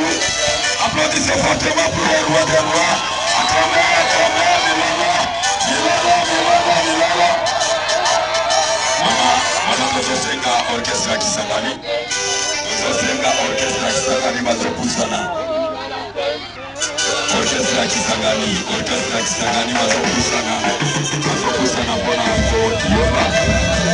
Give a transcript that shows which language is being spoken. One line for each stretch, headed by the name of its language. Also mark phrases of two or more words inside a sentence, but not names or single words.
French: Applaudissez fortement pour le roi des rois. Acclamez,
Lingala: Milala. Mama tozosenga orchestra Kisangani. Mazopusana. Orchestra Kisangani Mazopusana bona mko